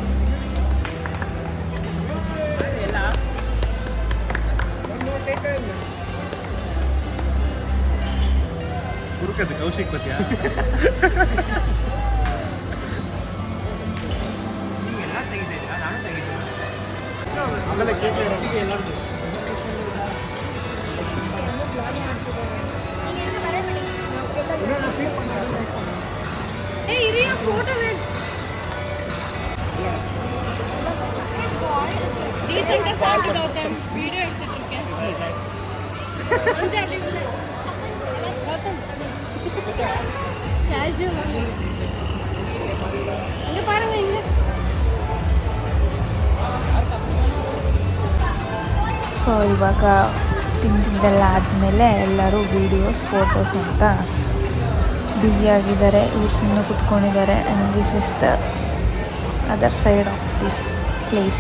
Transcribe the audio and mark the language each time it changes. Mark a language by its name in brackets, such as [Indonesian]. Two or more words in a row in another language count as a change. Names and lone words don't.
[Kannada] ಹುಡುಕದು ಕೌಶಿಕ್ ಬತ್ತೀಯಾ? ಆಮೇಲೆ ಕೇಕ್ ಎಲ್ಲರಿಗೂ [Tamil] வீடியோ எடுத்துட்டு இருக்கேன். இங்க பாருங்க, இங்க [Kannada] ಸೊ ಇವಾಗ ತಿಂದಿದ್ದೆಲ್ಲ ಆದಮೇಲೆ ಎಲ್ಲರೂ [English] videos photos [Kannada] ಅಂತ ಬ್ಯುಸಿಯಾಗಿದ್ದಾರೆ. ಇವ್ರು ಸುಮ್ಮನೆ ಕುತ್ಕೊಂಡಿದ್ದಾರೆ. [English] And this is the other side of this place.